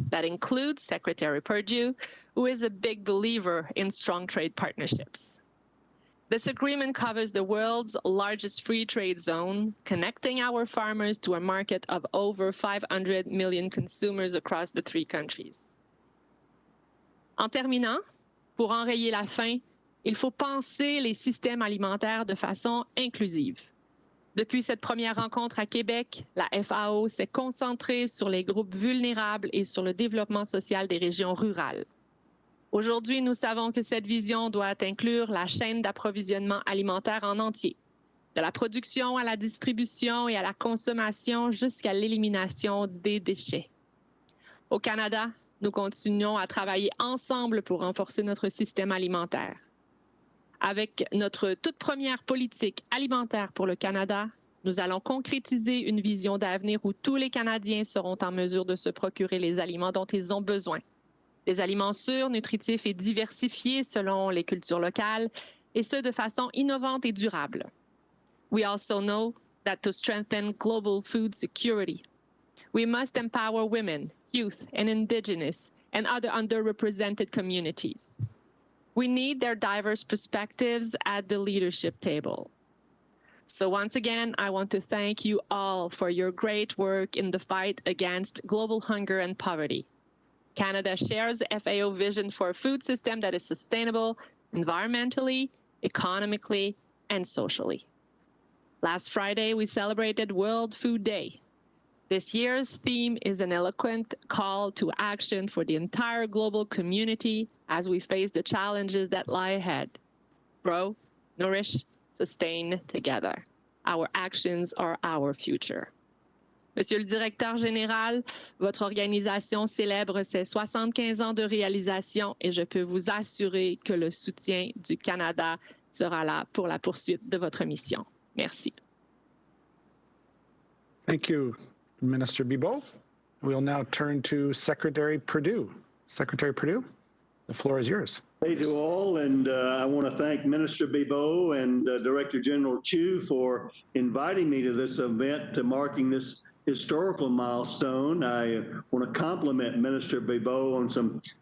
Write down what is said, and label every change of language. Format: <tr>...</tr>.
<en>That includes Secretary Perdue, who is a big believer in strong trade partnerships. This agreement covers the world's largest free trade zone, connecting our farmers to a market of over 500 million consumers across the three countries.</en> <fr>En terminant, pour enrayer la faim, il faut penser les systèmes alimentaires de façon inclusive. Depuis cette première rencontre à Québec, la FAO s'est concentrée sur les groupes vulnérables et sur le développement social des régions rurales. Aujourd'hui, nous savons que cette vision doit inclure la chaîne d'approvisionnement alimentaire en entier, de la production à la distribution et à la consommation jusqu'à l'élimination des déchets. Au Canada, nous continuons à travailler ensemble pour renforcer notre système alimentaire. Avec notre toute première politique alimentaire pour le Canada, nous allons concrétiser une vision d'avenir où tous les Canadiens seront en mesure de se procurer les aliments dont ils ont besoin. Des aliments sûrs, nutritifs et diversifiés selon les cultures locales, et ce de façon innovante et durable.</fr> <en>We also know that to strengthen global food security, we must empower women, youth, and Indigenous and other underrepresented communities. We need their diverse perspectives at the leadership table. So once again, I want to thank you all for your great work in the fight against global hunger and poverty. Canada shares FAO vision for a food system that is sustainable environmentally, economically, and socially. Last Friday, we celebrated World Food Day. This year's theme is an eloquent call to action for the entire global community as we face the challenges that lie ahead. Grow, nourish, sustain together. Our actions are our future.</en> <fr>Monsieur le directeur général, votre organisation célèbre ses 75 ans de réalisation et je peux vous assurer que le soutien du Canada sera là pour la poursuite de votre mission. Merci.</fr> <en>Thank you, Minister Bibeau. We'll now turn to Secretary Perdue. Secretary Perdue, the floor is yours. Hey to all, and I want to thank Minister Bibeau and Director General Chu for inviting me to this event, to marking this historical milestone. I want to compliment Minister Bibeau on some</en>